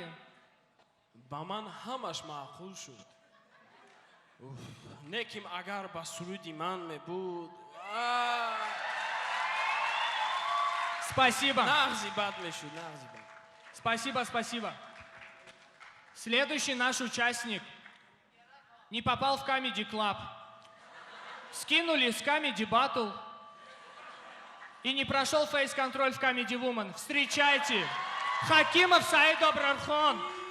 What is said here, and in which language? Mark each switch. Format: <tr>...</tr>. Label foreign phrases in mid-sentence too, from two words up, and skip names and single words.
<tg>ба ман ҳамаш маъқул шуд. Не ким агар ба суруди ман мебуд.</tg> <ru>Спасибо.</ru> <tg>Нағзи бад мешуд, нағзи бад.</tg> <ru>Спасибо, спасибо. Следующий наш участник не попал в Comedy Club. Скинули с Comedy Battle и не прошел фейс-контроль в Comedy Woman. Встречайте, Хакимов Саид Абрархон.</ru>